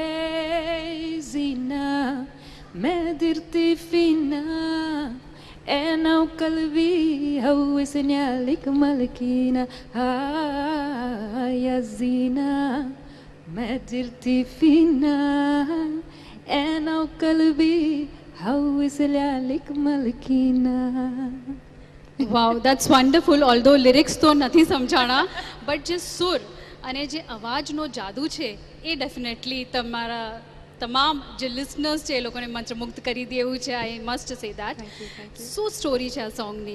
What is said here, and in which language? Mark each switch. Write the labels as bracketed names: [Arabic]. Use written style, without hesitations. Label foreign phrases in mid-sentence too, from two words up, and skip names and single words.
[Arabic] زينة ما درتي فينا أنا وقلبي هوسني عليك ملكينا يا زينة ما درتي فينا أنا وقلبي هوسني عليك ملكينا. [English] Wow, that's wonderful. although lyrics [Gujarati] તો નથી સમજાણા, બટ જે સુર અને જે અવાજનો જાદુ છે એ ડેફિનેટલી તમારા તમામ જે લિસનર્સ છે એ લોકોને મંત્રમુગ્ધ કરી દે એવું છે. [English] I must say that. [Gujarati] શું સ્ટોરી છે આ સોંગની?